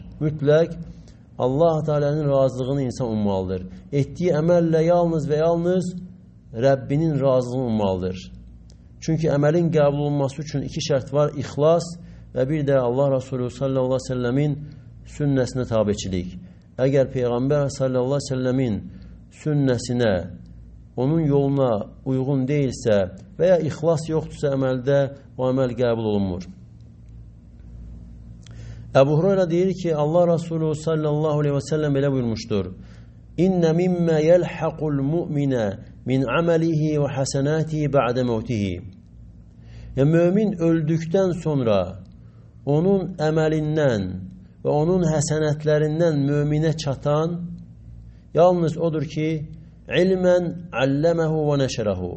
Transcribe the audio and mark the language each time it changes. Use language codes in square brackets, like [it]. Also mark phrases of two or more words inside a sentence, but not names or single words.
[tr] Mütlak Allah Teala'nın razılığını insan ummalıdır. Ettiği emelle yalnız ve yalnız Rabbinin razılığını ummalıdır. Çünkü emelin kabul olması için iki şart var. İhlas ve bir de Allah Resulü [ar] صلى الله عليه وسلم [tr] sünnəsinə tabiçilik. [az] Əgər Peyğəmbər [ar] صلى الله عليه وسلم [az] sünnəsinə, onun yoluna uyğun deyilsə və ya ixlas yoxdursa əməldə, o əməl qəbul olunmur. Əbu Hurayra deyir ki, Allah Resulü [ar] صلى الله عليه وسلم [az] belə buyurmuşdur. [ar] إن مما يلحق المؤمن من عمله وحسناته بعد موته. [az] Yani [tr] mümin öldükten sonra [az] onun əməlindən ve onun həsənətlərindən mümine çatan yalnız odur ki, [ar] علماً علّمه ونشره.